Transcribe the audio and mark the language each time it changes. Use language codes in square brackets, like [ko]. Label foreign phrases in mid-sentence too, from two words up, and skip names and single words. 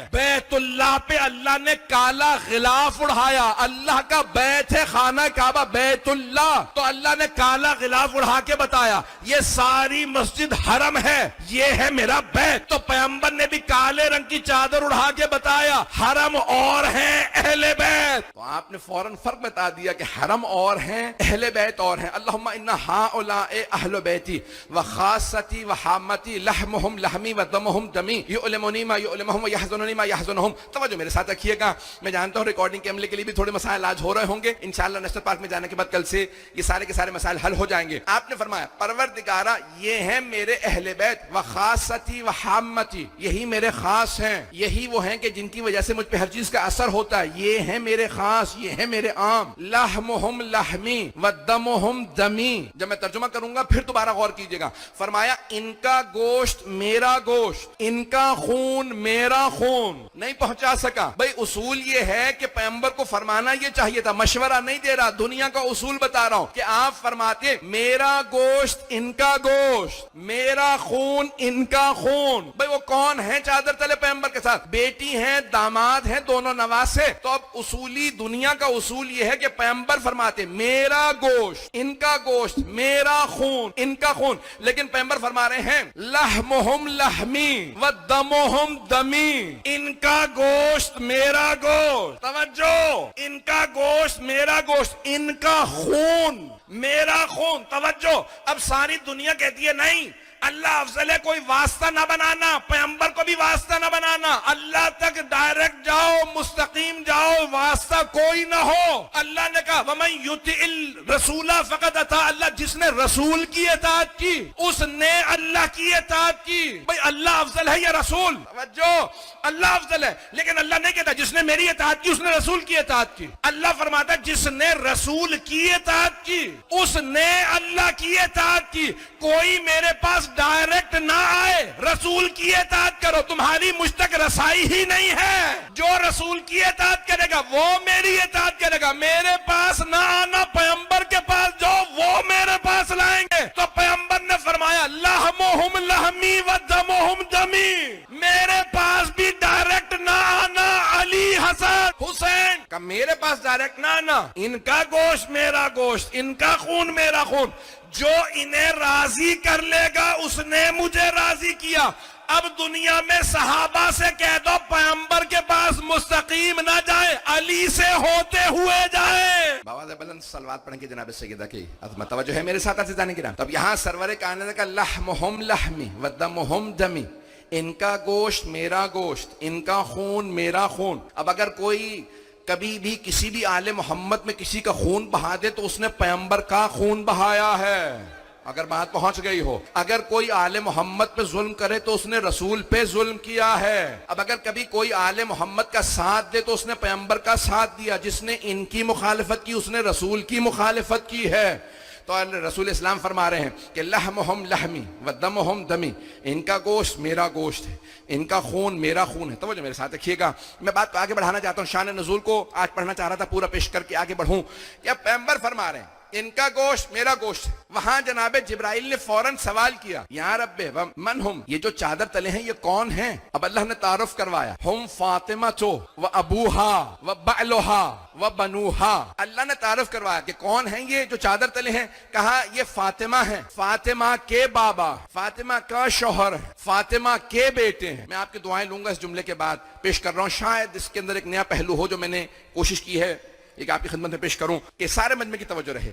[ur] بیت اللہ پہ اللہ نے کالا غلاف اڑھایا, اللہ کا بیت ہے خانہ کعبہ بیت اللہ, تو اللہ نے کالا غلاف اڑھا کے بتایا یہ ساری مسجد حرم ہے, یہ ہے میرا بیت. تو پیغمبر نے بھی کالے رنگ کی چادر اڑھا کے بتایا حرم اور ہے اہل بیت. تو آپ نے فوراً فرق بتا دیا کہ حرم اور ہیں اہل بیت اور ہیں. [ar] اللہم انا ہؤلاء اہل بیتی وخاصتی وحامتی لحمہم لحمی ودمہم دمی یؤلمنی ما یؤلمہم ویحزننی ما یحزنہم. [ur] توجہ میرے ساتھ رکھیے گا. میں جانتا ہوں ریکارڈنگ کے عملے کے لیے بھی تھوڑے مسائل آج ہو رہے ہوں گے, انشاءاللہ [en] National Park [ur] میں جانے کے بعد کل سے یہ سارے کے سارے مسائل حل ہو جائیں گے. آپ نے فرمایا پروردگارا یہ ہیں میرے اہل بیت [ar] وخاصتی وحامتی, [ur] یہی میرے خاص ہیں, یہی وہ ہیں کہ جن کی وجہ سے مجھ پہ ہر چیز کا اثر ہوتا ہے, یہ ہیں میرے خاص, یہ ہیں میرے عام. [ar] لحمہم لحمی ودمہم دمی. [ur] جب میں ترجمہ کروں گا پھر دوبارہ غور کیجئے گا. فرمایا ان کا گوشت میرا گوشت, ان کا خون میرا خون. نہیں پہنچا سکا. بھئی اصول یہ ہے کہ پیغمبر کو فرمانا یہ چاہیے تھا, مشورہ نہیں دے رہا, دنیا کا اصول بتا رہا ہوں کہ آپ فرماتے میرا گوشت ان کا گوشت, میرا خون ان کا خون. بھئی وہ کون ہیں چادر تلے پیغمبر کے ساتھ؟ بیٹی ہیں, داماد ہیں, دونوں نواسے. تو اب اصولی دنیا کا اصول یہ ہے کہ پیغمبر فرماتے میرا گوشت ان کا گوشت, میرا خون ان کا خون. لیکن پیغمبر فرما رہے ہیں [ar] لحمہم لحمی ودمہم دمی, [ur] ان کا گوشت میرا گوشت. توجہ, ان کا گوشت میرا گوشت, ان کا خون میرا خون. توجہ, اب ساری دنیا کہتی ہے نہیں اللہ افضل ہے, کوئی واسطہ نہ بنانا, پیغمبر کو بھی واسطہ نہ بنانا, اللہ تک ڈائریکٹ جاؤ, مستقیم جاؤ, واسطہ کوئی نہ ہو. اللہ نے کہا [ar] وَمَن يُطِعِ الرَّسُولَ فَقَدْ أَطَاعَ اللہ, [ur] جس نے رسول کی اطاعت کی اس نے اللہ کی اطاعت کی. بھئی اللہ افضل ہے یا رسول؟ توجہ, اللہ افضل ہے, لیکن اللہ نہیں کہتا جس نے میری اطاعت کی اس نے رسول کی اطاعت کی. اللہ فرماتا جس نے رسول کی اطاعت کی اس نے اللہ کی اطاعت کی. کوئی میرے پاس ڈائریکٹ نہ آئے, رسول کی اطاعت کرو. تمہاری مجھ تک رسائی ہی نہیں ہے. جو رسول کی اطاعت کرے گا وہ میری اطاعت کرے گا. میرے پاس نہ آنا, پیغمبر کے پاس جو وہ میرے پاس لائیں گے. تو پیغمبر نے فرمایا [ar] لحمہم لحمی ودمہم دمی, [ur] میرے پاس بھی ڈائریکٹ نہ آنا. علی حسن حسین کا میرے پاس ڈائریکٹ نہ آنا. ان کا گوشت میرا گوشت, ان کا خون میرا خون. جو انہیں راضی کر لے گا اس نے مجھے راضی کیا. اب دنیا میں صحابہ سے کہہ دو پیغمبر کے پاس مستقیم نہ جائے, علی سے ہوتے ہوئے جائے. بآواز بلند صلوات پڑھیں گے جناب سیدہ کی عظمت. توجہ ہے میرے ساتھ عزیزان کرام. تب یہاں سرور کائنات کا [ar] لحمہم لحمی ودمہم دمی, [ur] ان کا گوشت میرا گوشت, ان کا خون میرا خون. اب اگر کوئی کبھی بھی کسی بھی آل محمد میں کسی کا خون بہا دے تو اس نے پیغمبر کا خون بہایا ہے, اگر بات پہنچ گئی ہو. اگر کوئی آل محمد پہ ظلم کرے تو اس نے رسول پہ ظلم کیا ہے. اب اگر کبھی کوئی آل محمد کا ساتھ دے تو اس نے پیغمبر کا ساتھ دیا. جس نے ان کی مخالفت کی اس نے رسول کی مخالفت کی ہے. تو رسول اسلام فرما رہے ہیں کہ [ar] لحمہم لحمی ودمہم دمی, [ur] ان کا گوشت میرا گوشت ہے, ان کا خون میرا خون ہے. توجہ میرے ساتھ رکھیے گا. میں بات کو آگے بڑھانا چاہتا ہوں, شان نزول کو آج پڑھنا چاہ رہا تھا, پورا پیش کر کے آگے بڑھوں. یا پیغمبر فرما رہے ہیں ان کا گوشت میرا گوشت. وہاں جناب جبرائیل نے فوراً سوال کیا [ar] یا رب من ہم, [ur] یہ جو چادر تلے ہیں یہ کون ہیں؟ اب اللہ نے تعارف کروایا, [ar] ہم فاطمہ تو و ابوہا و بعلہا و بنوہا. [ur] اللہ نے تعارف کروایا کہ کون ہیں یہ جو چادر تلے ہیں. کہا یہ فاطمہ ہیں, فاطمہ کے بابا, فاطمہ کا شوہر, فاطمہ کے بیٹے ہیں. میں آپ کی دعائیں لوں گا اس جملے کے بعد. پیش کر رہا ہوں, شاید اس کے اندر ایک نیا پہلو ہو جو میں نے کوشش کی ہے ایک آپ کی خدمت میں پیش کروں کہ سارے مجمع کی توجہ رہے.